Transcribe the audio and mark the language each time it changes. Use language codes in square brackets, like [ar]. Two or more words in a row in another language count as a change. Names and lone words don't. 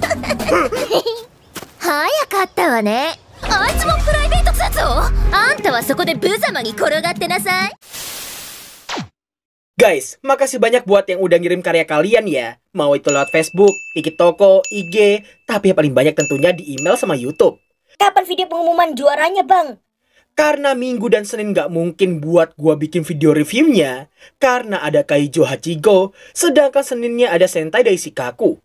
[ja] 早かったわね。あいつもプライベート通を。あんたはそこで無様に転がってなさい。 [id] Guys, makasih banyak buat yang udah ngirim karya kalian ya. Mau itu lewat Facebook, Tiki Toko, IG, tapi yang paling banyak tentunya di email sama YouTube. Kapan video pengumuman juaranya, Bang? Karena Minggu dan Senin nggak mungkin buat gua bikin video reviewnya, karena ada Kaijo Hachigo, sedangkan Seninnya ada Sentai Daishikaku.